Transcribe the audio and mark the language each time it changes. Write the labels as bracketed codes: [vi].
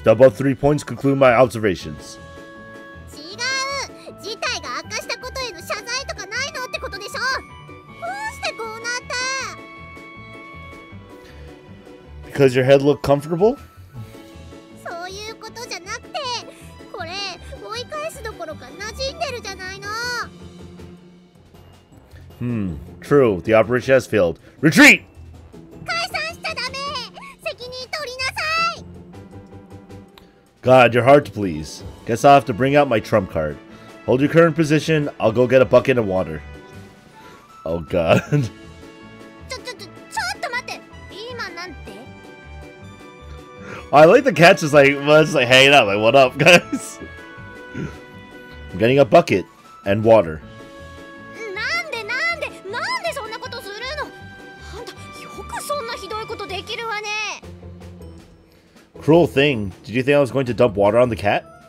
[en] The above 3 points conclude my observations. [ja] 違う、事態が悪化したことへの謝罪とかないのってことでしょ。どうしてこうなった？ [en] Because your head looked comfortable? [ja] そういうことじゃなくて、これ追い返すどころか馴染んでるじゃないの。 [en] True. The operation has failed. Retreat! [ja] 解散しちゃダメ。責任取りなさい。 [en] God, you're hard to please. Guess I'll have to bring out my trump card. Hold your current position. I'll go get a bucket of water. Oh god. [ja] ちょっと待って。今なんて？ [en] I like the cat's just like hanging out. Like, what up, guys? I'm getting a bucket and water. [ja] なんでそんなことするの？あんたよくそんなひどいことできるわね。 [en] Cruel thing. Did you think I was going to dump water on the cat?